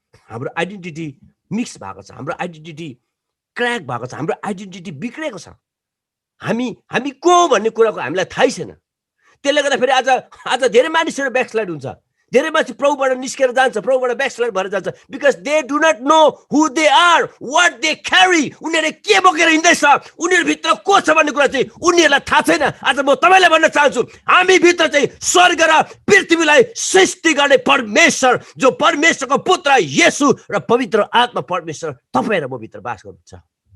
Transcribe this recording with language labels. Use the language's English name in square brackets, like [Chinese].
[Nepali] हाम्रो identity mix भएको छ, हाम्रो आइडेन्टिटी क्र्याक भएको छ, हाम्रो आइडेन्टिटी बिग्रेको छ। हामी को भन्ने कुराको हामीलाई थाहै छैन। त्यसले गर्दा फेरि आज धेरै मानिसहरू ब्याकस्लाइड हुन्छ, धेरै मान्छे प्रभुबाट निस्केर जान्छ, प्रभुबाट ब्याकस्लाइड भएर जान्छ। [English] Because they do not know who they are, what they carry. [Nepali] उनीहरूले के बोकेर हिँड्दैछ, उनीहरूभित्र को छ भन्ने कुरा चाहिँ उनीहरूलाई थाहा छैन। आज म तपाईँलाई भन्न चाहन्छु हामी भित्र चाहिँ स्वर्ग र पृथ्वीलाई सृष्टि गर्ने परमेश्वर, जो परमेश्वरको पुत्र येशू र पवित्र आत्मा परमेश्वर तपाईँ र म भित्र बास गर्नुहुन्छ।